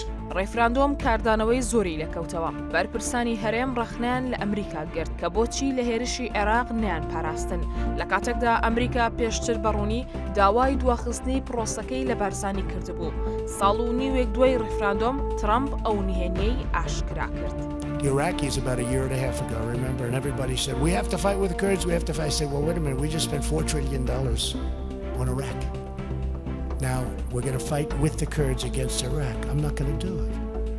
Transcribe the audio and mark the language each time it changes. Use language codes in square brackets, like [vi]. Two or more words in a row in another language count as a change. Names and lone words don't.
[ckb] ڕێفراندۆم کاردانەوەی زۆری لەکەوتەوە. بەرپرسانی هەرێم ڕەخنیان لە ئەمریکا گرت کە بۆچی لە هێرشی عێراق نیان پاراستن. لە کاتێکدا ئەمریکا پێشتر بەڕوونی داوای دواخستنی پرۆسەکەی لە بارزانی کردبوو. ساڵ و نیوێک دوای ڕێفراندۆم ترامپ ئەو نهێنیەی ئاشکرا کرد. [en] The Iraqis about a year and a half ago, remember, and everybody said, we have to fight with the Kurds, we have to fight. I said, well, wait a minute, we just spent $4 trillion on Iraq. Now, we're going to fight with the Kurds against Iraq. I'm not going to do it.